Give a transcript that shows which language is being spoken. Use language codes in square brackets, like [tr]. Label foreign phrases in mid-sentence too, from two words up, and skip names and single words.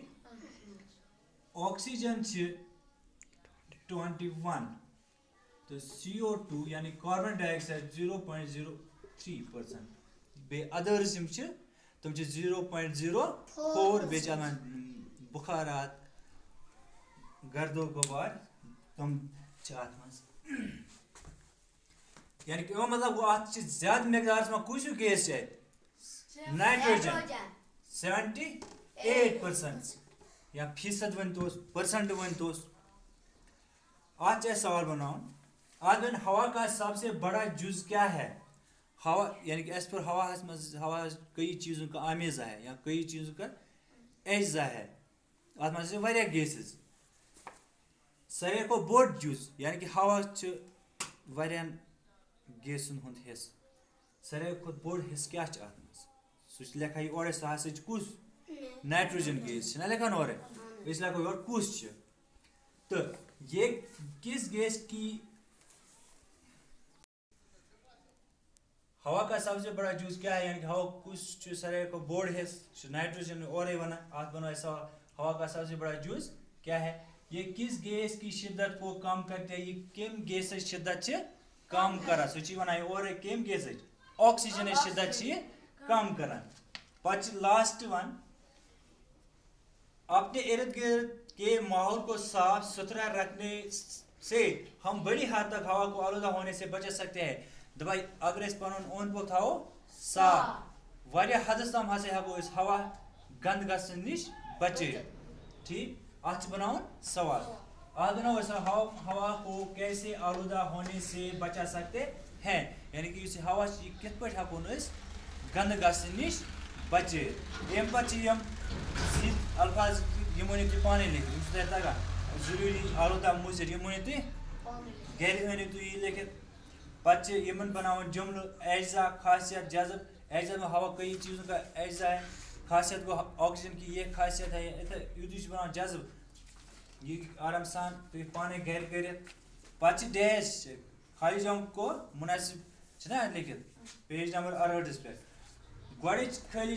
[ur] آکسیجن 21 تو CO2 یعنی کاربن ڈائی آکسائڈ 0.03%. [ks] بے ادرس تم 0.04. بے بخارات گرد و غبار تم ات مز یعنی کہ مطلب گو ات [ur] زیادہ مقدار میں کس گیس ہے [ks] نائٹروجن 78% یا فیصد ونتوس پرسنٹ ونتوس. [ur] آج سوال بناؤ. [ks] آج بن [ur] ہوا کا سب سے بڑا جز کیا ہے. ہوا یعنی کہ اس پر ہوا کئی چیزوں کا آمیزہ ہے یا کئی چیزوں کا اجزا ہے. [ks] ات مز واریاہ گیسز. ساروی کو بوڑ جز یعنی کہ ہوا واریاہن گیسن ہند حصہ. ساروی کھت بوڑ حصہ کیا ات مز سہ لکھا یہ اور سہ ہسا کس نائٹروجن گیس لکھان اور اس لکھو یور کس. [ur] تو یہ کس گیس کی ہوا کا سب سے بڑا جز کیا ہے. [ks] یعنی کہ ہوا کس ساروی کو بوڑ حصہ نائٹروجن اور ات بنو سوال [ur] ہوا کا سب سے بڑا جز کیا ہے. یہ کس گیس کی شدت کو کم کرتے ہیں. [ks] یہ کم گیس شدت کم کران سہ ونان اور کم گیس آکسیجن شدت کم کران. [ur] پتہ [en] last one [ur] اپنے ارد گرد کے ماحول کو صاف ستھرا رکھنے سے ہم بڑی حد تک ہوا کو آلودہ ہونے سے بچا سکتے ہیں. [ks] دبائی اگر اس پن اوند پوک تھو صاف واریاہ حدس تام ہسا ہیکو اس ہوا گند گھن نش بچے. ٹھیک. ات بناؤن سوال. [ur] آج بناؤ ہوا کو کیسے آلودہ ہونے سے بچا سکتے ہیں. [ks] یعنی کہ اس ہوا کت پہ ہیکو گند گھن نش بچے. ام پہ سیدھ الفاظ یہ ؤنو تھی پانے لکھت تہ تگان. ضروری آلودہ مضر یہ ؤنو تھی گھر ؤنو تھی یہ لکھت. پتہ یمن بناون جملہ اجزا خاصیت جذب. [ur] اجزا میں ہوا کئی چیزوں کا اجزا ہے. خاصیت گو آکسیجن کی یہ خاصیت ہے. [ks] یہ بناؤ جذب یہ آرام سان تھی پانے گھر کرت. پتہ ڈیش خالی جگہ کو مناسب لکھت پیج نمبر 68 پہ گوڑ خالی